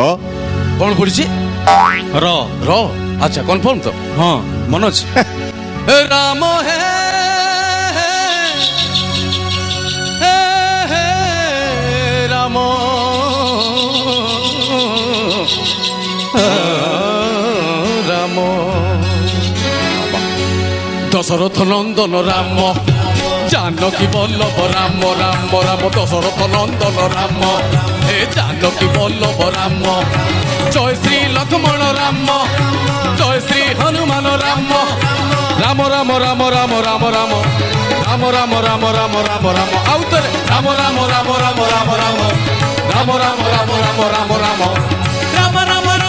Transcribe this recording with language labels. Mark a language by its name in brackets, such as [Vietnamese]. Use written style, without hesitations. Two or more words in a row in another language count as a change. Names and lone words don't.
[Odia] କଣ ପଡିଛି ର ର ଆଚ୍ଛା କନଫର୍ମ ତ ହଁ ମନ ଅଛି ରାମ ହେ ରାମ ରାମ ଦଶରଥ ନନ୍ଦନ [Hindi] ରାମ जानकी बल्लभ राम राम राम दशरथ नंदन राम हे जानकी बल्लभ राम जय श्री लक्ष्मण राम जय श्री हनुमान राम राम राम राम राम राम राम राम राम राम राम राम राम आउतरे राम राम राम राम राम राम राम राम राम राम राम राम राम राम